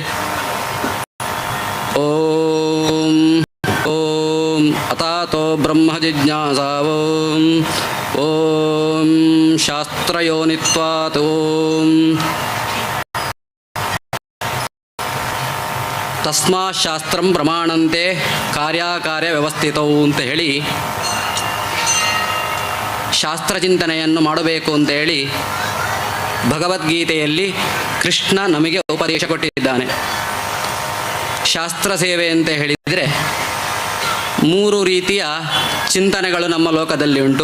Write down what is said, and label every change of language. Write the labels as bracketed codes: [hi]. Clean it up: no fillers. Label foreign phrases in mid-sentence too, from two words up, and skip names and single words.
[sa] ॐ अतातो ब्रह्म जिज्ञासा ॐ शास्त्रयोनित्वात् तस्मात् ಶಾಸ್ತ್ರಂ ಪ್ರಮಾಣಂತೆ ಕಾರ್ಯಕಾರ್ಯ ವ್ಯವಸ್ಥಿತೌ [kn] ಅಂತ ಹೇಳಿ ಶಾಸ್ತ್ರ ಚಿಂತನೆಯನ್ನು ಮಾಡಬೇಕು ಅಂತ ಹೇಳಿ ಭಗವದ್ಗೀತೆಯಲ್ಲಿ ಕೃಷ್ಣ ನಮಗೆ ಉಪದೇಶ ಕೊಟ್ಟಿದ್ದಾನೆ. ಶಾಸ್ತ್ರ ಸೇವೆ ಅಂತ ಹೇಳಿದರೆ 3 ರೀತಿಯ ಚಿಂತನೆಗಳು ನಮ್ಮ ಲೋಕದಲ್ಲಿ ಉಂಟು.